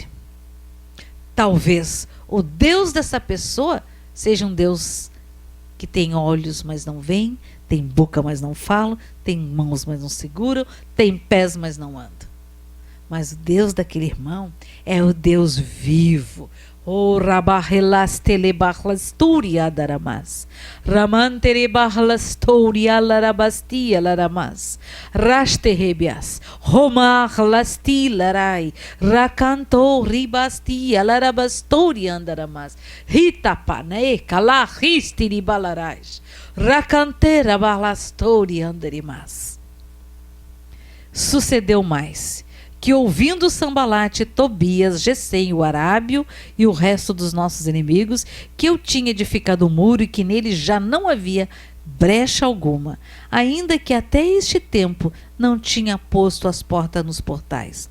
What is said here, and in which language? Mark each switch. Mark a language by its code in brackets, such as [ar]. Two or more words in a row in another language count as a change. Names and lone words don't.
[pt] Talvez o Deus dessa pessoa seja um Deus que tem olhos, mas não veem, tem boca, mas não falam, tem mãos, mas não seguram, tem pés, mas não andam. Mas o Deus daquele irmão é o Deus vivo. O rabarrelastelebarlasturia daramas. Ramanterebarlastoria larabastia laramas. Rasterebias. Romarlasti larai. Racanto ribastia larabastoria andaramas. Ritapane calahistiri balarais. Racantera barlastoria andarimas. Sucedeu mais, que ouvindo Sambalate, Tobias, Gesem, o arábio e o resto dos nossos inimigos, que eu tinha edificado o muro e que nele já não havia brecha alguma, ainda que até este tempo não tinha posto as portas nos portais.